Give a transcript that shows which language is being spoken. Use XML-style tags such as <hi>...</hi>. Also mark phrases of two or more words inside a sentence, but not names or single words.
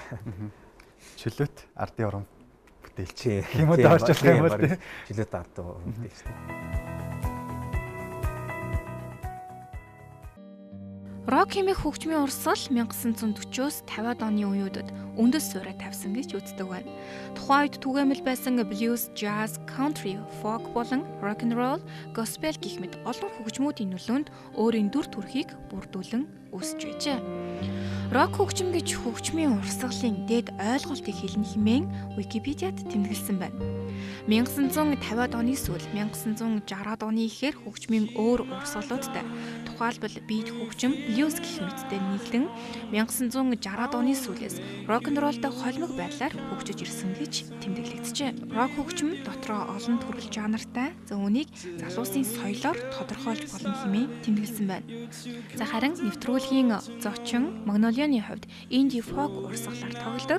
<mn>Чөлөөт ардын уран бүтээлч юм уу даарч болох юм бол тийм чөлөөт ардын уран бүтээлч. Рок хэмээх хөгжмийн урсгал 1940-с 50-аад оны үеүүдэд үндэс суурь тавьсан гэж үздэг байна. Тухайн үед түгээмэл байсан</mn> <en>blues, jazz, country, folk</en> <mn>болон</mn> <en>rock and roll, gospel</en> <mn>гэх мэт олон хөгжмүүдийн нөлөөнд өөрийн дүр төрхийг бүрдүүлэн үүсэж байжээ. Рок хөгжим гэж хөгжмийн урсгалын дэд ойлголтыг хэлнэ хэмээн Википедиад тэмдэглэсэн байна. 1950-аад оны сүүл 1960-аад оны ихээр хөгжмийн өөр урсгалуудтай тухайлбал бит хөгжим, blues гэх мэттэй нийлэн 1960-аад оны сүүлээс</mn> <en>rock and roll-</en> <mn>тай холимог байдлаар хөгжиж ирсэн гэж тэмдэглэгдэжээ. Рок хөгжим дотроо олон төрөл жанртай, үүнийг залуусын соёлоор тодорхойлж болно хэмээн тэмдэглэсэн байна. За харин нэвтрүүлгийн зочин Магнолианы хувьд инди фолк урсгалаар тоглодог.</mn>